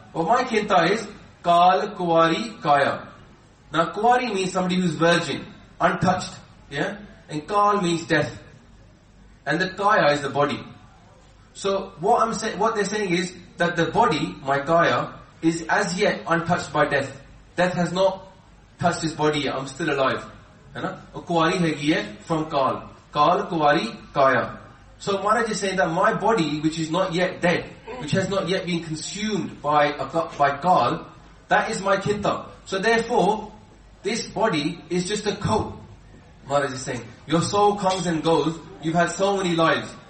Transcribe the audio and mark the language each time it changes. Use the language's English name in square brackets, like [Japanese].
[English] What my Khinta is Kaal Kuwari Kaya. Now Kuwari means somebody who's virgin, untouched. Yeah? And Kaal means death. And the Kaya is the body. So what they're saying is that the body, my Kaya, is as yet untouched by death. Death has not touched his body yet. I'm still alive. [Punjabi] ਕੁਵਾਰੀ ਹੇਗੀ ਹੈ [English] from [Punjabi] ਕਾਲ। ਕਾਲ, ਕੁਵਾਰੀ, ਕਾਇਆ। [English] So Maharaj is saying that my body, which is not yet dead, which has not yet been consumed by Kaal, that is my Khinta. So therefore, this body is just a coat. Maharaj is saying, your soul comes and goes. You've had so many lives.